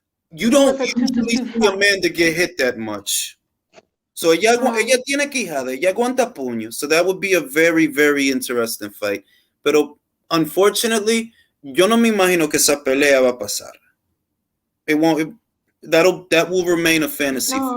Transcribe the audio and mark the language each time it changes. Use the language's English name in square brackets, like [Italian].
[English] You don't usually see Amanda get hit that much. [Spanish] So ella tiene quijada, ella aguanta puño. [English] So that would be a very, very interesting fight. Pero unfortunately, [Spanish] yo no me imagino que esa pelea va a pasar. [English] It won't. That will remain a fantasy.